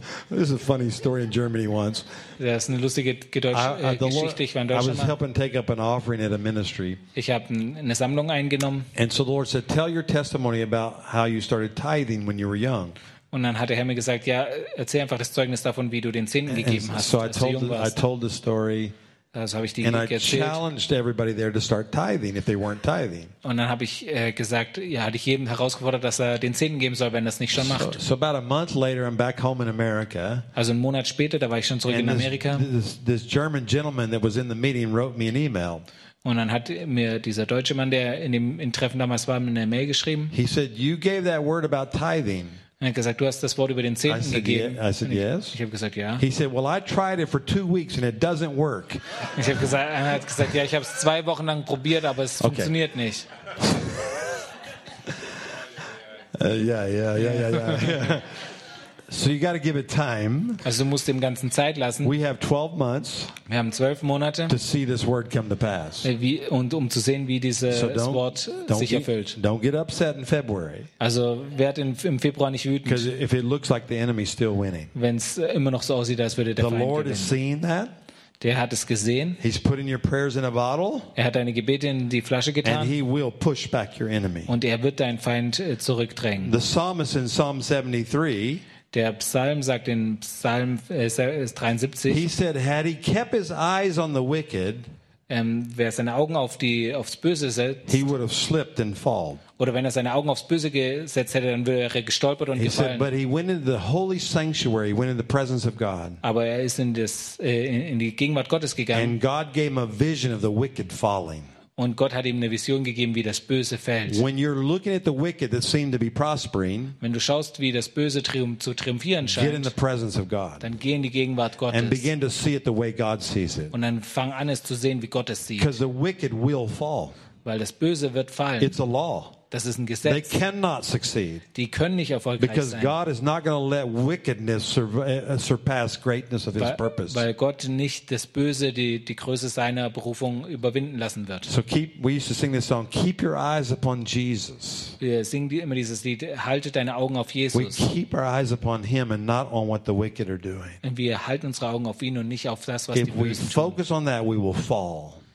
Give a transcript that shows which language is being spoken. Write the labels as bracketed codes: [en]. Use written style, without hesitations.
[en] This is a funny story in Germany once. [de] Das ist eine lustige Geschichte. Ich war in Deutschland. [en] I was helping take up an offering at a ministry. [de] Ich habe eine Sammlung eingenommen. [en] And so the Lord said, "Tell your testimony about how you started tithing when you were young." [de] Und dann hat der Herr mir gesagt, ja, erzähl einfach das Zeugnis davon, wie du den Zehnten gegeben hast, [en] so I told the story. [de] Also habe ich die [en] and I [de] erzählt. [en] Challenged everybody there to start tithing if they weren't tithing. [de] Und dann habe ich gesagt, ja, hatte ich jeden herausgefordert, dass er den Zehnten geben soll, wenn er es nicht schon macht. [en] So about a month later, I'm back home in America. [de] Also einen Monat später, da war ich schon zurück [en] and [de] in Amerika. [en] This German gentleman that was in the meeting wrote me an email. [de] Und dann hat mir dieser deutsche Mann, der in dem in Treffen damals war, mir eine Mail geschrieben. [en] He said, "You gave that word about tithing." [de] Er hat gesagt, du hast das Wort über den Zehnten gegeben. [en] I said, yes. [de] Ich habe gesagt, ja. [en] He said, "Well, I tried it for 2 weeks and it doesn't work." [de] Ich habe gesagt, er hat gesagt, ja, ich habe es 2 Wochen lang probiert, aber es funktioniert nicht. [en] So you got to give it time. [de] Also du musst dem ganzen Zeit lassen. [en] We have 12 months. [de] Wir haben 12 Monate. [en] To see this word come to pass. [de] Um zu sehen, wie dieses Wort sich erfüllt. [en] Don't get upset in February. [de] Also werd im Februar nicht wütend. [en] Because if it looks like the enemy's still winning. [de] Wenn's immer noch so aussieht, als würde der Feind gewinnen. [en] The Lord is seeing that. [de] Der hat es gesehen. [en] He's putting your prayers in a bottle. [de] Er hat deine Gebete in die Flasche getan. [en] And he will push back your enemy. [de] Und er wird deinen Feind zurückdrängen. [en] The psalmist in Psalm 73. [de] Der Psalm sagt in Psalm 73. [en] He said, "Had he kept his eyes on the wicked, [de] wer seine Augen aufs Böse setzt, [en] he would have slipped and fallen." [de] Oder wenn er seine Augen aufs Böse gesetzt hätte, dann wäre er gestolpert und [en] he [de] gefallen. [en] Said, "But he went into the holy sanctuary, went in the presence of God." [de] Aber er ist in die Gegenwart Gottes gegangen. [en] And God gave him a vision of the wicked falling. [de] Und Gott hat ihm eine Vision gegeben, wie das Böse fällt. [en] When you're looking at the wicked that seem to be prospering, [de] wenn du schaust, wie das Böse zu triumphieren scheint, [en] get in the presence of God. [de] Dann geh in die Gegenwart Gottes. [en] And begin to see it the way God sees it. [de] Und dann fang an, es zu sehen, wie Gott es sieht. [en] Because the wicked will fall. [de] Weil das Böse wird fallen. [en] It's a law. [de] Das ist ein Gesetz. [en] They cannot succeed. [de] Die können nicht erfolgreich [en] because [de] sein. [en] Because God is not going to let wickedness surpass greatness of His purpose. [de] Weil Gott nicht das Böse die Größe seiner Berufung überwinden lassen wird. [en] So we used to sing this song. Keep your eyes upon Jesus. [de] Wir singen immer dieses Lied. Halte deine Augen auf Jesus. [en] We keep our eyes upon Him and not on what the wicked are doing. [de] Und wir halten unsere Augen auf ihn und nicht auf das, was [en] If [de] die Bösen tun. [en] If we focus on that, we will fall.